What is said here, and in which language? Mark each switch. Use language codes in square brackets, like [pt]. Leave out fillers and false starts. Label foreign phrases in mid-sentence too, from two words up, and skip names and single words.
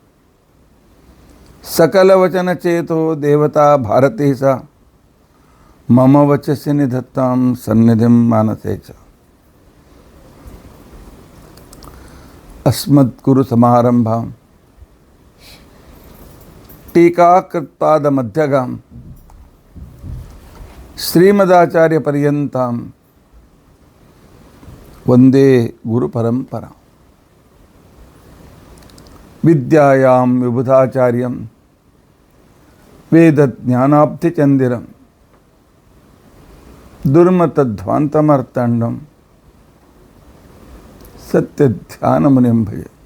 [sa] ಸಕಲವಚನಚೇತೋ ದೇವತಾ ಭಾರತೀ ಸಾ ಮಮ ವಚಸಿ ನಿಧತ್ತಾಂ ಸನ್ನಿಧಿಂ ಮಾನಸೇ ಚ. ಅಸ್ಮದ್ಗುರು ಸಮಾರಂಭಾಂ ಟೀಕಾಕೃತ್ಪಾದ ಮಧ್ಯಗಾಂ ಶ್ರೀಮದಾಚಾರ್ಯ ಪರ್ಯಂತಾಂ ವಂದೇ ಗುರು ಪರಂಪರಾ. ವಿದ್ಯಾಯಾಂ ವಿಬುಧಾಚಾರ್ಯಂ ವೇದಜ್ಞಾನಾಬ್ಧಿಚಂದಿರಂ ದುರ್ಮತಧ್ವಾಂತಮರ್ತಂಡಂ ಸತ್ಯಧ್ಯಾನಮುನಿಂ ಭಜೆ.